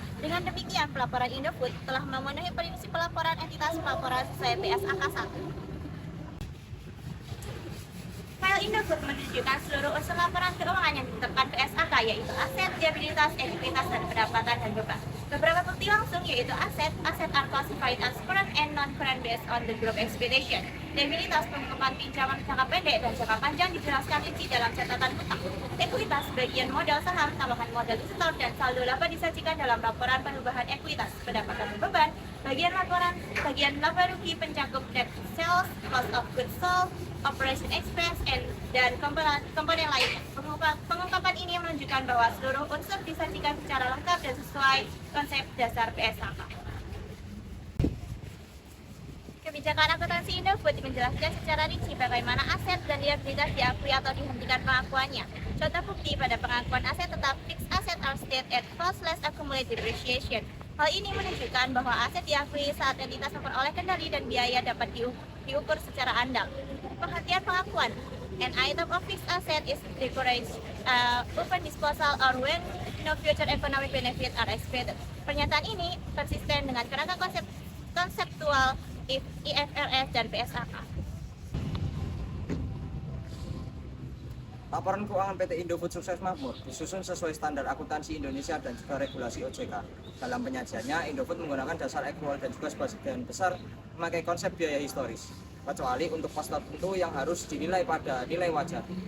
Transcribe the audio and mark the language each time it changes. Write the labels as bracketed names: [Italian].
[Indonesian] Dengan demikian, pelaporan Indofood telah memenuhi prinsip pelaporan entitas pelaporan sesuai PSAK 1. File Indofood menunjukkan seluruh unsur laporan keuangan yang ditetapkan PSAK, yaitu aset, liabilitas, ekuitas, dan pendapatan dan beban. Beberapa bukti langsung yaitu aset [English] are classified as current and non-current based on the group expectation. [Indonesian] Liabilitas pengungkapan pinjaman jangka pendek dan jangka panjang dijelaskan rinci dalam catatan utang. Ekuitas bagian modal saham, tambahan modal store, dan saldo laba disajikan dalam laporan perubahan ekuitas. Pendapatan dan beban bagian laba rugi pencakup [English] net sales, cost of goods sold, operation expense, [Indonesian] dan komponen lainnya. Pengungkapan ini menunjukkan bahwa seluruh unsur disajikan secara lengkap dan sesuai konsep dasar PSAK. Kebijakan akuntansi Indofood menjelaskan secara rinci bagaimana aset dan liabilitas diakui atau dihentikan pengakuannya. Contoh bukti pada pengakuan aset tetap [English] fixed asset are stated at cost less accumulated depreciation. [Indonesian] Hal ini menunjukkan bahwa aset diakui saat entitas memperoleh kendali dan biaya dapat diukur secara andal. Penghentian pengakuan. [English] An item of fixed asset is discouraged upon disposal or when no future economic benefit are expected. [Indonesian] Pernyataan ini konsisten dengan kerangka konseptual IFRS dan PSAK. Laporan keuangan PT Indofood sukses makmur disusun sesuai standar akuntansi Indonesia dan juga regulasi OJK. Dalam penyajiannya, Indofood menggunakan dasar akrual dan juga sebagian besar memakai konsep biaya historis, kecuali untuk pos tertentu yang harus dinilai pada nilai wajar.